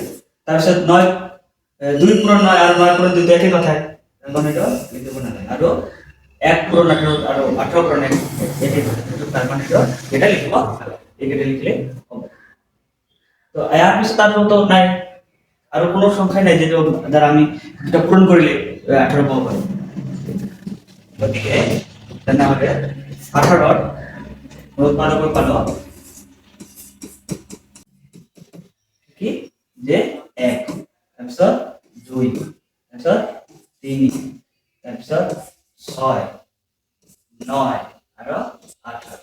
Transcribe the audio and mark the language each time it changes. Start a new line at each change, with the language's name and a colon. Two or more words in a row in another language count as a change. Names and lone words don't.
Assamese: তাৰপিছত 9 2 পূৰণ 9 আৰু 9 পূৰণ 2 তো একেই কথা, মানে এটা লিখিব নালাগে। আৰু 1 পূৰণ 18 আৰু 18 পূৰণ 1 একেই কথা, তার মানে এটা লিখিব নালাগে। এইকেইটা লিখলে হ'ব। তো ইয়াৰ পিছত আৰু তো নাই, আৰু কোনো সংখ্যা নাই যেটা দ্বারা আমি এটা পূরণ কৰিলে 18 পাব পাৰো। গতিকে তেনেহলে 18 উৎপাদকৰ পালো কি যে 1, তাৰপিছত 2, তাৰপিছত 3, তাৰপিছত 6, 9 আৰু 18।